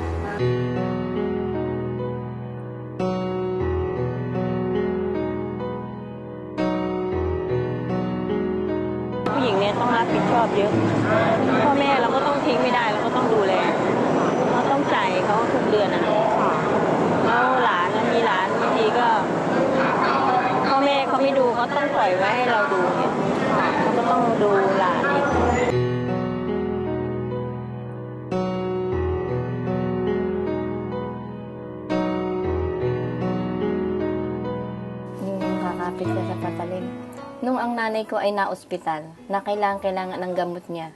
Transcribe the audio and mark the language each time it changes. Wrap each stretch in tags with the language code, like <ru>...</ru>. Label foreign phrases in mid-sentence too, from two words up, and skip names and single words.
<th>ผู้หญิงเนี่ยต้องรับผิดชอบเยอะพ่อแม่เราก็ต้องทิ้งไม่ได้เราก็ต้องดูแลเราต้องจ่ายเขาทุกเดือนแล้วหลานแล้วมีหลานบางทีก็พ่อแม่เขาไม่ดูเขาต้องปล่อยไว้ให้เราดูเนี่ยเขาก็ต้องดูหลานอีก</th> <tl>Nakakapit ka sa patalim. Nung ang nanay ko ay na-ospital, na kailangan ng gamot niya.</tl>